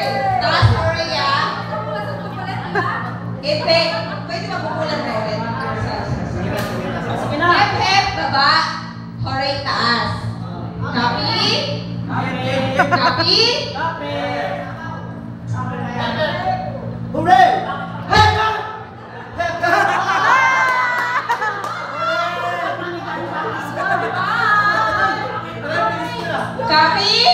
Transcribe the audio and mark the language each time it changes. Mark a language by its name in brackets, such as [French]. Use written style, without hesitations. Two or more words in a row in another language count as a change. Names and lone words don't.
[Filipino] Taas hooray ah! Epe, pwede mapupulan na ulit. Hep hep baba, hooray taas. [English] Copy? Copy? Hooray! Copy?